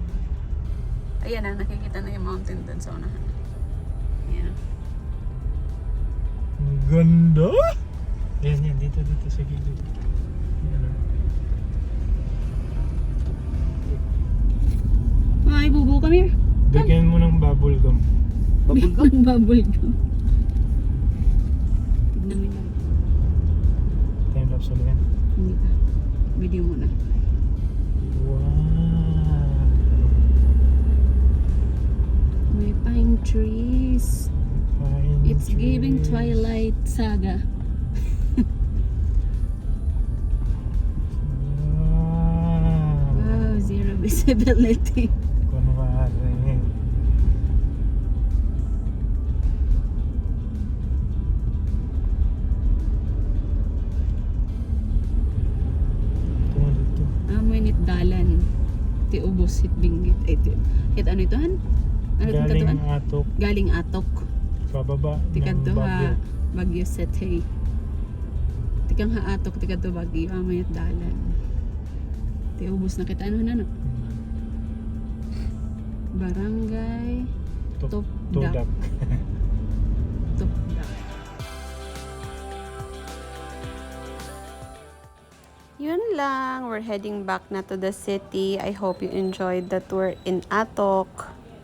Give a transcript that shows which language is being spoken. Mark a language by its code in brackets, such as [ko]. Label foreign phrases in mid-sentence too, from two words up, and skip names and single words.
[tl] Ayan na, nakikita na yung mountain dun sa unahan. Ayan. Ang ganda! Yan, dito sa gilid. Yan, oh. Ay, [en] bubu, come here. [tl] Bigyan mo ng bubble gum. [en] Bubble gum? Bubble gum. [tl] Tignan mo yun. [en] Time lapse [tl] ulit yan. Hindi pa. Video muna. [en] Wow! [tl] May [en] pine trees. Pine It's giving trees. Twilight Saga. Wow! Wow, zero visibility. [tl] Kunwari. Ito, dito. [war] Amoy nit dalan. Ti ubos hit binggit. Hit ano ito han? [tl] Ano itong Galing katuan? atok, Galing atok. pababa [war] Ti [tl] ng [war] kadto Baguio. ha Baguio City. Tikang ha atok ti kadto Baguio amoy nit dalan. Ti ubos na kita ano na no? Barangay Tuk- Tupdak. Tudak. Tupdak. [tl] Yun lang. [en] We're heading back na to the city. I hope you enjoyed the tour in Atok.